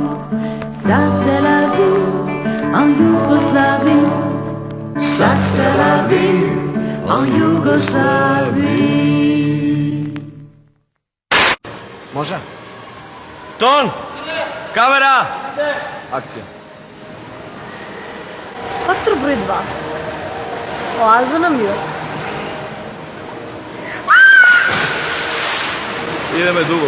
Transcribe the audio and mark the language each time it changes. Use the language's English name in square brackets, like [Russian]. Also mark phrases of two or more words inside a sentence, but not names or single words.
[French] Ça c'est la vie en Yougoslavie. Ça c'est la vie en Yougoslavie. [Macedonian] Може? Тон! Камера! Акција. Фактор број 2. Оаза на мир. Идеме дуго.